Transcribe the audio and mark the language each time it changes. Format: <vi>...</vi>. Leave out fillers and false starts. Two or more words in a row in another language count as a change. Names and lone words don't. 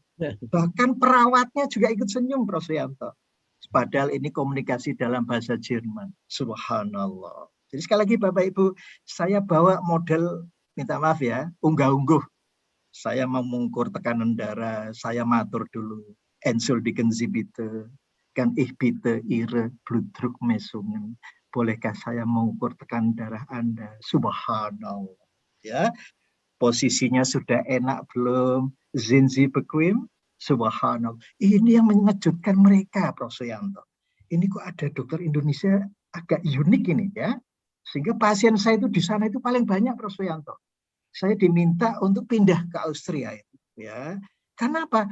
<id>Bahkan perawatnya juga ikut senyum, Prof. Suyanto. Padahal ini komunikasi dalam bahasa Jerman. Subhanallah. Jadi sekali lagi Bapak Ibu, saya bawa model, minta maaf ya, unggah-ungguh. Saya mau mengukur tekanan darah, saya matur dulu.</id> <de>Entschuldigen Sie bitte, kan ich bitte Ihre Blutdruck messen.</de> <id>Bolehkah saya mengukur tekanan darah Anda? Subhanallah. Ya, posisinya sudah enak belum?</id> <de>Sind Sie bequem?</de> <id>Subhanallah. Ini yang mengejutkan mereka, Prof. Suyanto. Ini kok ada dokter Indonesia agak unik ini ya. Sehingga pasien saya itu di sana itu paling banyak, Prof. Suyanto. Saya diminta untuk pindah ke Austria itu ya. Karena apa?</id>